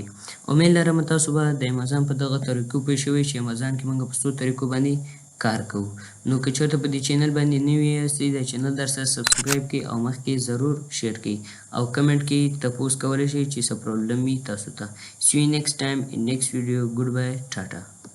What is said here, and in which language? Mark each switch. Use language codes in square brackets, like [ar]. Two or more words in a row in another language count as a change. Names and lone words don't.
[ps] امید لرم تاسو به د امازان په دغه طریقو پوه شوئ چې امازان کې موږ په څو طریقو باندې کار کوو. نو که چېرته په دې چینل باندې نوي یاستئ دا چینل درسره سبسکرایب کړئ او مخکې ضرور شیر کړئ او کمنټ کې تپوس کولی شئ چې څه پرابلم وي تاسو ته. [en] See you next time in next video. Goodbye. Tata.